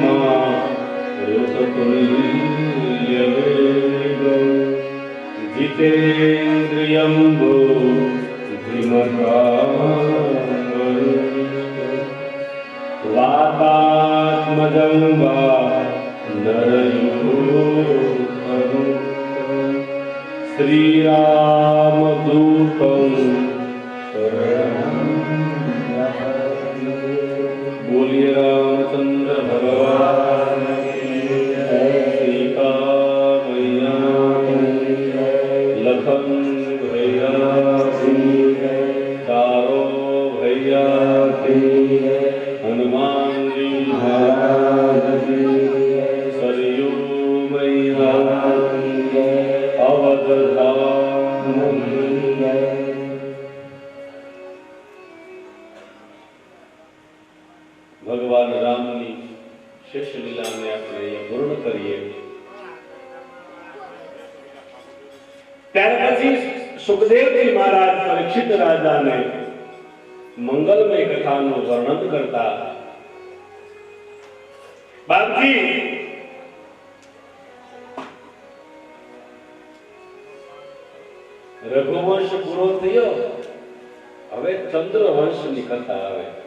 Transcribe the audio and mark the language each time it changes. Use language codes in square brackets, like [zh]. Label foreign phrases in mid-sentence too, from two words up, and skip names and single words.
[sa] मारुततुल्यवेगं जितेन्द्रियं बुद्धिमतां वातात्मजं वा नरयूथं श्रीरामदूतं [hi] बोलिए रामचंद्र भगवान की जय। सीता मैया लखन भैया की जय। चारों भैया की जय। हनुमान जी महाराज की जय। सरयू मैया की जय। अवध धाम की जय। [gu] ભગવાન રામની શિષ્ય લીલા ને આપણે પૂર્ણ કરીએ। ત્યાર પછી સુખદેવજી મહારાજ પરીક્ષિત રાજાને મંગલમય કથાનું વર્ણન કરતા બાપજી રઘુવંશ પૂરો થયો, હવે ચંદ્રવંશની કથા આવે